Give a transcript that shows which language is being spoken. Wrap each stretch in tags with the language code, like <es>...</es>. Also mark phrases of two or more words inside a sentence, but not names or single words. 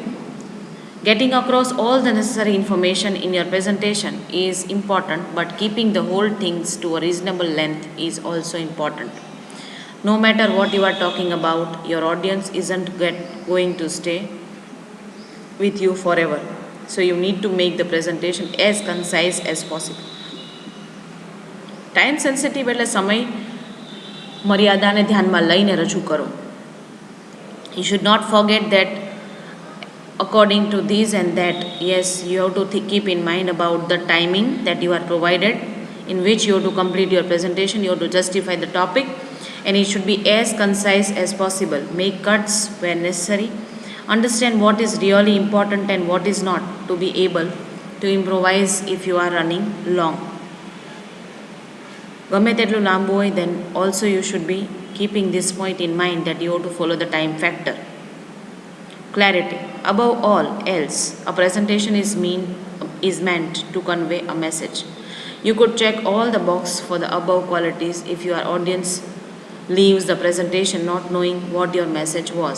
<en>Getting across all the necessary information in your presentation is important, but keeping the whole things to a reasonable length is also important. No matter what you are talking about, your audience isn't going to stay with you forever. So you need to make the presentation as concise as possible. Time sensitive</en> <gu>એટલે સમય મર્યાદાને ધ્યાનમાં લઈને રજૂ કરો.</gu> <en>You should not forget that according to this and that, yes, you have to keep in mind about the timing that you are provided in which you have to complete your presentation, you have to justify the topic, and it should be as concise as possible. Make cuts where necessary. Understand what is really important and what is not to be able to improvise if you are running long.</en> <gu>ગમે તેટલું લાંબુ હોય,</gu> <en>then also you should be keeping this point in mind that you have to follow the time factor. Clarity. Above all else, a presentation is meant to convey a message. You could check all the box for the above qualities if your audience leaves the presentation not knowing what your message was.</en>